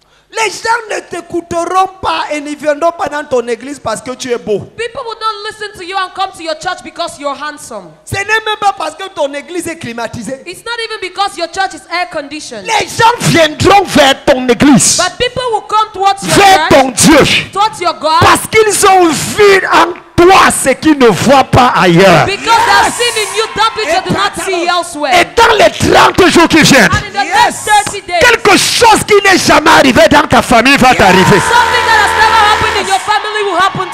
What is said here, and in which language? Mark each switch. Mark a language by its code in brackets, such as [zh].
[fr] Les gens ne t'écouteront pas et ne viendront pas dans ton église parce que tu es beau. [en] People will not listen to you and come to your church because you're handsome. [fr] Ce n'est même pas parce que ton église est climatisée. [en] It's not even because your church is air conditioned. [fr] Les gens viendront vers ton église, [en] But people will come towards your [fr] vers ton Dieu, [en] towards your God, [fr] parce qu'ils ont vu en toi ce qu'ils ne voient pas ailleurs. [en] because they have seen in you that which they do not see [fr] Et [en] elsewhere. [fr] dans les 30 jours qui viennent, [en] And in the next 30 days, [fr] quelque chose qui n'est jamais arrivé dans ta famille va t'arriver. [en] something that has never happened in your family will happen to